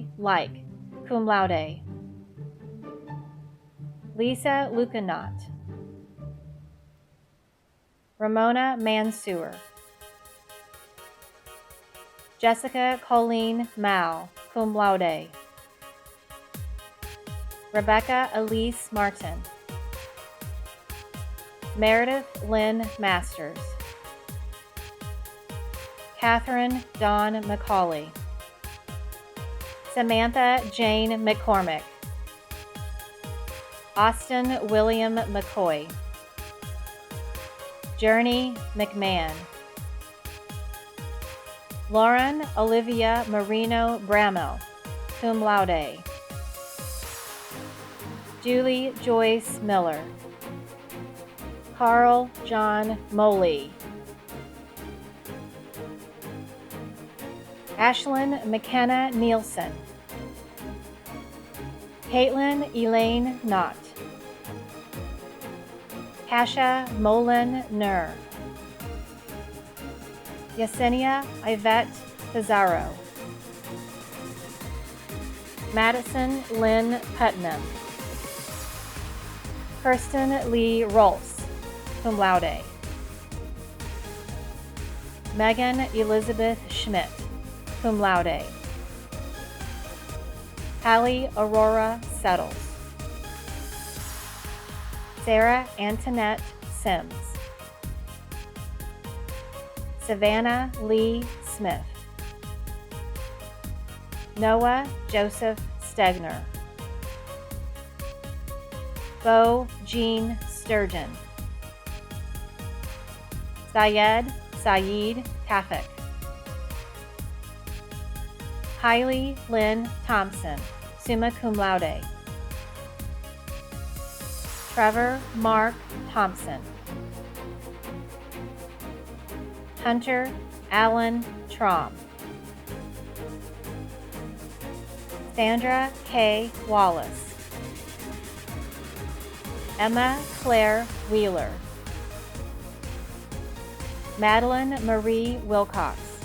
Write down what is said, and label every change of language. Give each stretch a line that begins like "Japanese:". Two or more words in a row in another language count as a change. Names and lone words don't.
English: Like,
Latin: cum laude,
English: Lisa Lucanot, Ramona Mansour, Jessica Colleen Mao,
Latin: cum laude,
English: Rebecca Elise Martin, Meredith Lynn Masters, Catherine Dawn McCauley, Samantha Jane McCormick, Austin William McCoy, Journey McMahon, Lauren Olivia Marino Bramell,
Latin: cum laude,
English: Julie Joyce Miller, Carl John Moley, Ashlyn McKenna Nielsen, Caitlin Elaine Knott, Kasha Molin Nur, Yesenia Yvette Pizarro, Madison Lynn Putnam, Kirsten Lee Rolfs,
Latin: cum laude,
English: Megan Elizabeth Schmidt,
Latin: cum laude,
English: Hallie Aurora Settles, Sarah Antoinette Sims, Savannah Lee Smith, Noah Joseph Stegner, Bo Jean Sturgeon, Syed Saeed Tafik, Kylie Lynn Thompson,
Latin: summa cum laude,
English: Trevor Mark Thompson, Hunter Allen Traum, Sandra K. Wallace, Emma Claire Wheeler, Madeline Marie Wilcox,